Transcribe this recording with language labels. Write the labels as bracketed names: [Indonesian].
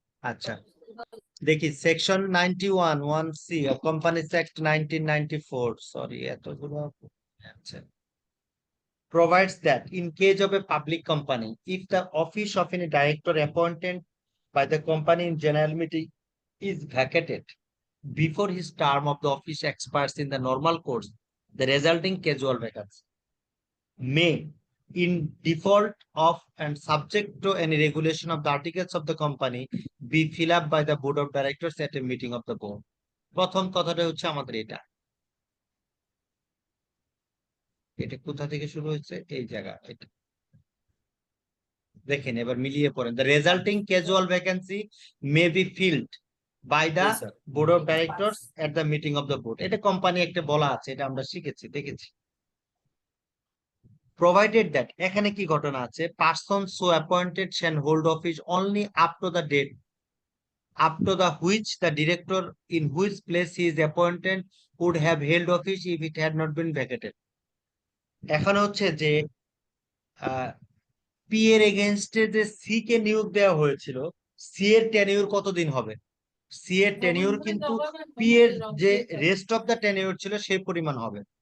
[Bangla] আচ্ছা, দেখি section [English] 91(1)(c) of Companies Act 1994, [Bangla] sorry এতগুলো আছে, [English] provides that in case of a public company, if the office of any director appointed by the company in general meeting is vacated before his term of the office expires in the normal course, the resulting casual vacancy may, in default of and subject to any regulation of the articles of the company, be filled up by the board of directors at a meeting of the board. [Bangla] প্রথম কথাটা হচ্ছে আমাদের এটা কোথা থেকে শুরু হয়েছে, এই জায়গা এটা দেখেন, এবার মিলিয়ে পড়েন। [English] The resulting casual vacancy may be filled by the Yes, sir. board of directors at the meeting of the board. [Bangla] এটা কোম্পানি একটা বলা আছে, এটা আমরা শিখেছি, দেখেছি। [English] Provided that, [Bangla] এখানে কি ঘটনা আছে, [English] person so appointed shall hold office only up to the date up to the which the director in whose place he is appointed would have held office if it had not been vacated. [Bangla] এখন হচ্ছে যে P এর এগেইনস্টে যে C K নিয়োগ দেওয়া হয়েছিল, C এর tenure কতদিন হবে? সি এর টেনিউর কিন্তু পি এর যে রেস্ট অফ দ্য টেনিউর ছিল সেই পরিমাণ হবে।